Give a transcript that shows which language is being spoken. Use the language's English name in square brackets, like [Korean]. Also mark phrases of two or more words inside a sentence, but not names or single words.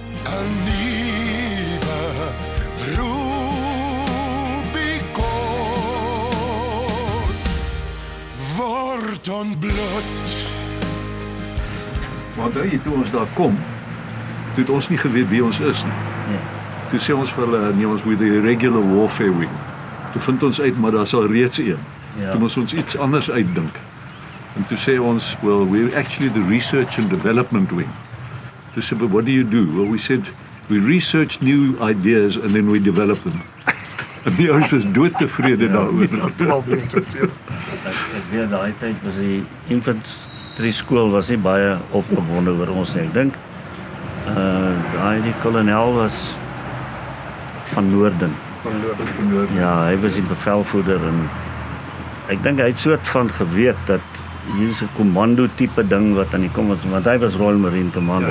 [Afrikaans] 'n nuwe Rubicon word ontbloot. Maar toe ons daar kom, toe het ons nie geweet wie ons is nie. Toe sê ons vir hulle, nee, ons moet die [English] regular warfare wing. [Afrikaans] Toe vind ons uit, maar daar sal reeds een. Toe moes ons iets anders uitdink. En toe sê ons, [English] well, we're actually the research and development wing. [Afrikaans] Toe sê, [English] but what do you do? Well, we said, we research new ideas and then we develop them. [Afrikaans] En die ouens was doodtevrede daaroor. Ek weet, daai tyd was die infantry skool was nie baie opgewonde oor ons nie. Ek dink, die kolonel was van Noorden. Ja, hy was die bevelvoerder en ek dink hy het soort van geweet dat hier is 'n kommando tipe ding wat aan die kom was, want hy was Royal Marine Commander.